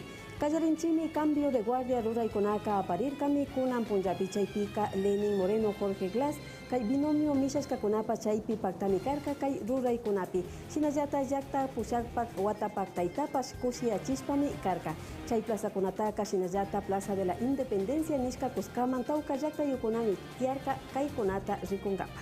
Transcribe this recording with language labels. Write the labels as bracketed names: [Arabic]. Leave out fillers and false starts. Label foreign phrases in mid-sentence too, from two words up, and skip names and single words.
[Quechua] Kallarinchimi [Spanish] cambio de guardia [Quechua] ruraykunaka aparirkami kunan punllapi chaypika Lenín Moreno Jorge Glass kay binomio mishashkakunapa chaypi paktami karka kay ruraykunapi. Shinallata llakta pushakpak watapak taytapas kushiachispami karka. Chay plazakunataka shinallata Plaza de la Independencia nishka kuskaman tawka llakta yukunami tiarka kaykunata rikunkapak.